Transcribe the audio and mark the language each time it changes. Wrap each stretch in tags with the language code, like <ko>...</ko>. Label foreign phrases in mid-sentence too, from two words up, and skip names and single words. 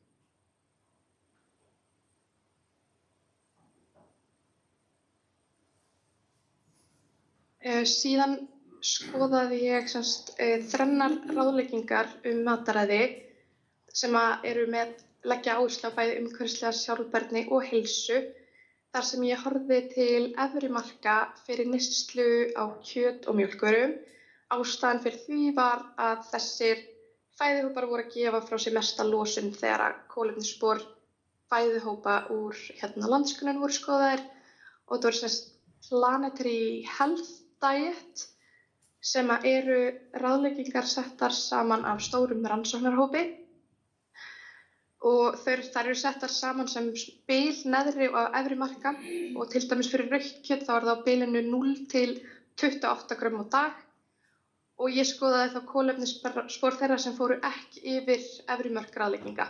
<is>Síðan skoðaði ég þrennar ráðleggingar mataræði sem eru leggja áherslu á bæði umhverfislega sjálfbærni og heilsu, þar sem ég horfði til efri marka fyrir neyslu á kjöt og mjólkurvörum. Ástæðan fyrir því var að þessir fæðuhópar voru að gefa frá sér mesta losun þegar að kolefnisspor fæðuhópa úr landskunnum voru skoðaðir og það voru</is> <en>planetary health diet</en> <is>sem eru ráðleggingar settar saman af stórum rannsóknarhópi og þær eru settar saman sem bil neðri og efri marka og til dæmis fyrir rautt kjöt þá er það á bilinu 0 til 28 grömm á dag og ég skoðaði þá kolefnisspor þeirra sem fóru ekki yfir efri mörk ráðlegginga.</is>